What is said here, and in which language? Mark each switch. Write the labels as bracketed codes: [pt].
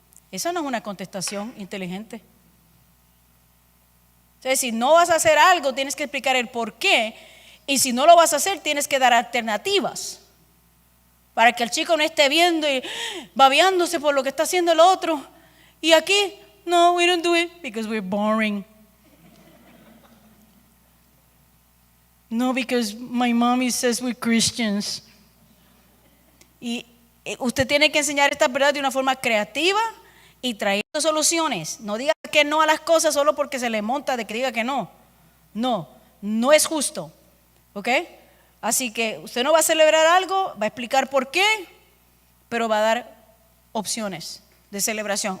[es] Esa no es una contestación inteligente. Entonces, si no vas a hacer algo, tienes que explicar el por qué. Y si no lo vas a hacer, tienes que dar alternativas. Para que el chico no esté viendo y babeándose por lo que está haciendo el otro. [en] Y aquí, no, we don't do it because we're boring. No, because my mommy says we're Christians. [es] Y usted tiene que enseñar esta verdad de una forma creativa y trayendo soluciones. No diga que no a las cosas solo porque se le monta de que diga que no. No, no es justo. ¿Ok? Así que usted no va a celebrar algo, va a explicar por qué, pero va a dar opciones de celebración.